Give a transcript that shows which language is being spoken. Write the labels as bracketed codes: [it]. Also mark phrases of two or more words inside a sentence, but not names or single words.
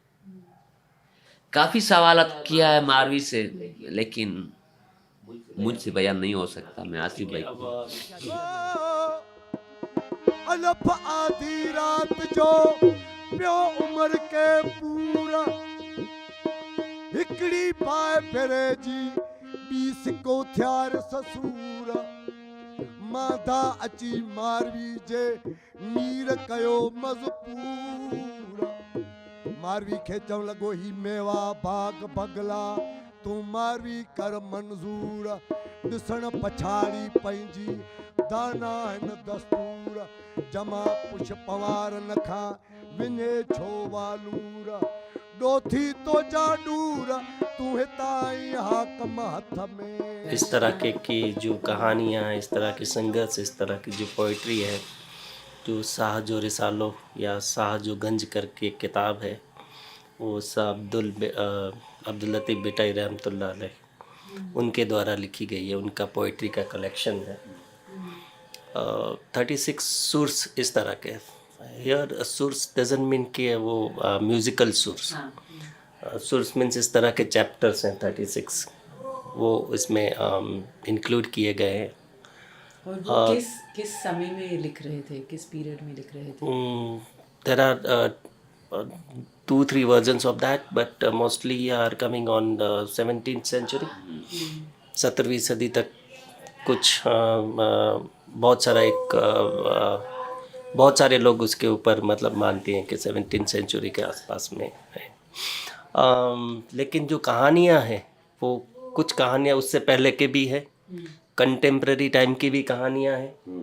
[hi] काफ़ी सवालात किया है मारवी से, लेकिन मुझसे बयान नहीं हो सकता। मैं आसिफ भाई [sd] अलफ आधी रात जो प्यो उमर के पूरा, हिकड़ी पाए फिरे जी 20 को थियार ससूरा। माधा अची मारवी जे मीर कयो मजपूरा। मारवी खे चवण लॻो ही मेवा बाग बगला, तूं मारवी कर मंज़ूर। ॾिसण पछाड़ी पंहिंजी दाना हिन दस्तूर, जमा पुछ पवार नखा विञे छो वालूर। डोथी तो जाडूर तू हिताई हाकम हथ में। [hi] इस तरह की जो कहानियाँ, इस तरह की संघर्ष, इस तरह की जो पोइट्री है, जो शाह जो रिसालो या शाह जो गंज करके किताब है, वो शाह अब्दुल लतीफ़ बिटाई रहमतुल्लाह अलैह उनके द्वारा लिखी गई है। उनका पोइट्री का कलेक्शन है। 36 सुर्स इस तरह के। [en] here surs doesn't mean [hi] कि वो [en] musical surs. surs means [hi] इस तरह के चैप्टर्स हैं 36, वो इसमें इंक्लूड किए गए हैं। और वो किस समय में लिख रहे थे, किस पीरियड में लिख रहे थे? [en] There are 2-3 versions of that, but mostly are coming on the 17th century. [hi] 17वीं सदी तक कुछ बहुत सारे लोग उसके ऊपर मतलब मानते हैं कि 17th सेंचुरी के आसपास में है। लेकिन जो कहानियाँ हैं वो कुछ कहानियाँ उससे पहले के भी है, [en] contemporary time [hi] की भी कहानियाँ हैं।